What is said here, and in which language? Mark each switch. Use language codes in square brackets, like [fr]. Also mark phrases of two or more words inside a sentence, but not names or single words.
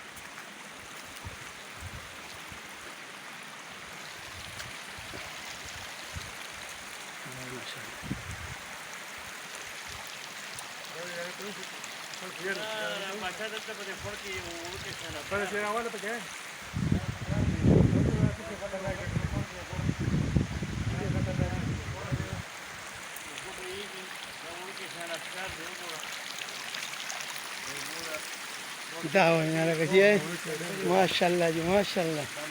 [ps] باچا دلته په دې خور کې وړوکی شان [es] Pero si era bueno, ¿por qué? [ps] دا وایي لکه چې ماشاءالله جی ماشاءالله